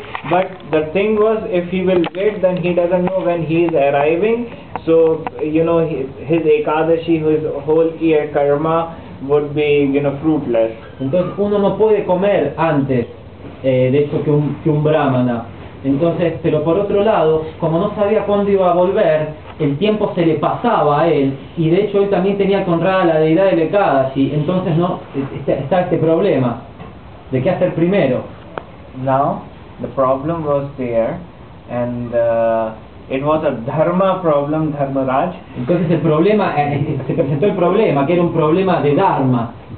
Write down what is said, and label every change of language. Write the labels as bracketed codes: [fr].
[en] but the thing was, if he will wait, then he doesn't know when he is arriving, so you know his Ekadashi, his whole year karma would be, you know, fruitless. [es] Entonces uno no puede comer antes de eso que un brahmana. Entonces, pero por otro lado, como no sabía cuándo iba a volver, el tiempo se le pasaba a él, y de hecho él también tenía que honrar a la deidad del Ekadashi. Entonces no está este problema de qué hacer primero. [en] Now the problem was there, and it was a dharma problem, Dharmaraj. [es] Entonces el problema, se presentó el problema, que era un problema de dharma.